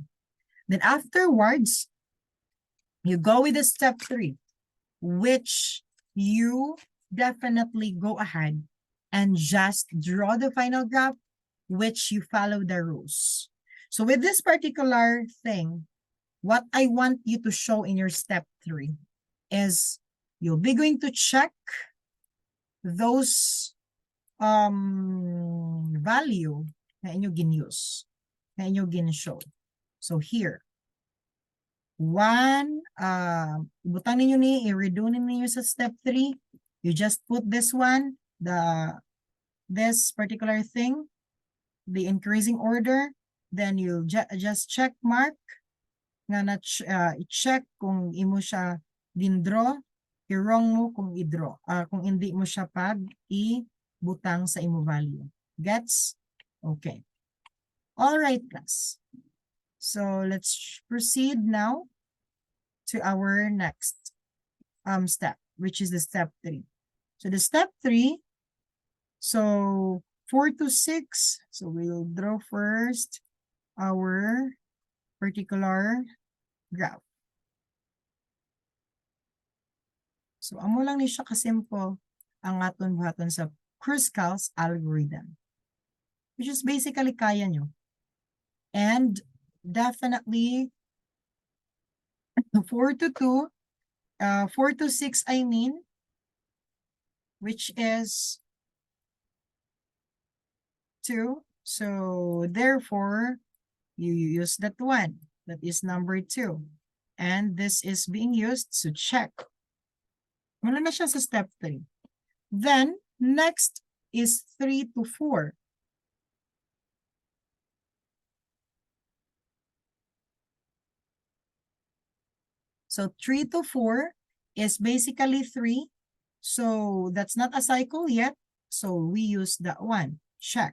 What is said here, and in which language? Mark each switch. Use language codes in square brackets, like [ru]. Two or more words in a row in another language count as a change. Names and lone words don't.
[en] Then afterwards, you go with the step 3, which you definitely go ahead and just draw the final graph, which you follow the rules. So with this particular thing, what I want you to show in your step 3 is you'll be going to check those value [hil] na inyo gin-use, na inyo gin-show. [en] So here, 1, [hil] ibutang ninyo ni, i-redo ninyo sa step 3. [en] You just put this one, this particular thing, the increasing order, then you just check mark, [hil] nga i-check kung imo siya din-draw, i-wrong mo kung i-draw, kung hindi mo siya i-butang sa imo value. Gets? Okay. [en] All right, class. So let's proceed now to our next step, which is the step 3. So the step 3, so 4 to 6, so we'll draw first our particular graph. [hil] So amo lang ni siya kasimple ang aton buhaton sa Kruskal's algorithm, [en] which is basically [hil] kaya nyo. [en] And definitely 4 to 2, 4 to 6 I mean, which is 2. So therefore, you use that one. That is number 2. And this is being used to check. [hil] Wala na siya sa [en] step 3. Then, next is 3 to 4. So 3 to 4 is basically 3. So that's not a cycle yet. So we use that one. Check.